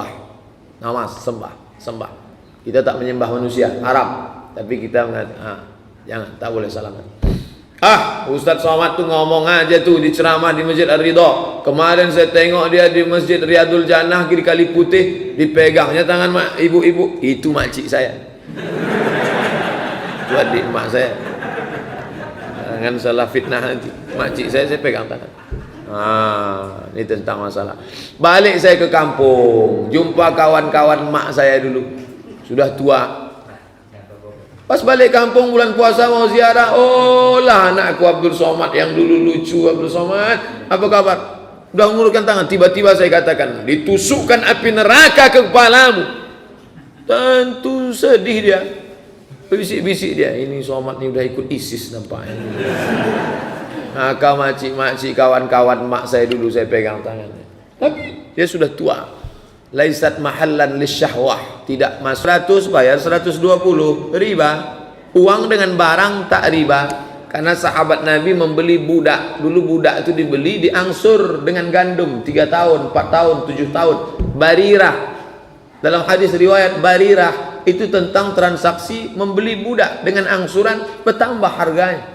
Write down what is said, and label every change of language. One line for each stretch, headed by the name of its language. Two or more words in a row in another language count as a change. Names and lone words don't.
Indonesian: Namas, sembah. Kita tak menyembah manusia, haram. Tapi kita jangan, tak boleh salaman. Ustaz Somad tuh ngomong aja tuh di ceramah di Masjid Ar-Ridha. Kemarin saya tengok dia di Masjid Riyadul Jannah di Kali Putih, dipegangnya tangan ibu-ibu. Itu makcik saya. Itu adik mak saya. Jangan salah fitnah nanti. Makcik saya pegang tangan. Ini tentang masalah. Balik saya ke kampung, jumpa kawan-kawan mak saya dulu, sudah tua. Pas balik kampung bulan puasa mau ziarah, lah anakku Abdul Somad yang dulu lucu. Abdul Somad, apa kabar? Udah mengulurkan tangan, tiba-tiba saya katakan, ditusukkan api neraka ke kepalamu. Tentu sedih dia. Bisik-bisik dia, ini Somad ni udah ikut ISIS nampaknya. Maka makcik-makcik kawan-kawan mak saya dulu saya pegang tangannya. Tapi dia sudah tua.
Arabic: ليست محلا للشهوة,
Indonesian: tidak mas 100 bayar 120 riba. Uang dengan barang tak riba. Karena sahabat Nabi membeli budak. Dulu budak itu dibeli diangsur dengan gandum 3 tahun, 4 tahun, 7 tahun. Barirah. Dalam hadis riwayat Barirah itu tentang transaksi membeli budak dengan angsuran bertambah harganya.